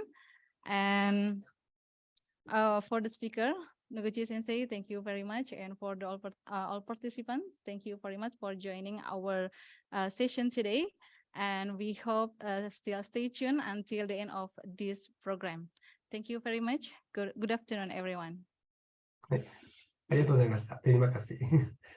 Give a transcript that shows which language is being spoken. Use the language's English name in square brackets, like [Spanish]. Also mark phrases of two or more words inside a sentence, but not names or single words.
[English] And for the speaker, Noguchi Sensei, thank you very much. And for the all participants, thank you very much for joining our session today. And we hope still stay tuned until the end of this program. Thank you very much. Good afternoon, everyone. [Japanese] ありがとうございました。 [Indonesian] Terima kasih.